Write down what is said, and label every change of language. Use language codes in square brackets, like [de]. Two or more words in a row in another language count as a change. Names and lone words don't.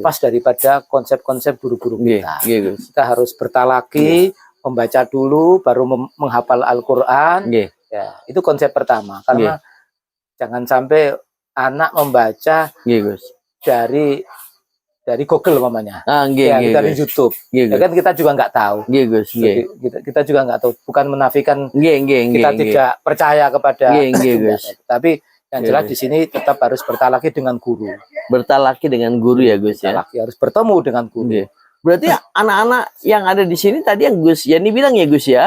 [id] lepas daripada konsep-konsep guru-guru Nggih, kita. nggih, Gus. Kita harus bertalaki, membaca dulu, baru menghafal Al-Quran. Nggih. Ya, itu konsep pertama. Karena jangan sampai anak membaca Nggih, Gus. dari Google umpamanya. Nggih, Ya, nggih, dari Gus. YouTube. Nggih, Ya Gus. kan kita juga nggak tahu. Nggih, Gus. Nggih. Kita juga nggak tahu. Bukan menafikan [jv] Nggih, nggih, [id] kita nggih. tidak percaya kepada [jv] Nggih, nggih, [id] Sunda. Gus. Tapi yang Nggih, jelas Gus. di sini tetap harus bertalaki dengan guru. Bertalaki dengan guru ya, Gus ya. Bertalaki, harus bertemu dengan guru. Nggih. Berarti anak-anak yang ada di sini tadi yang Gus Yani bilang ya, Gus ya.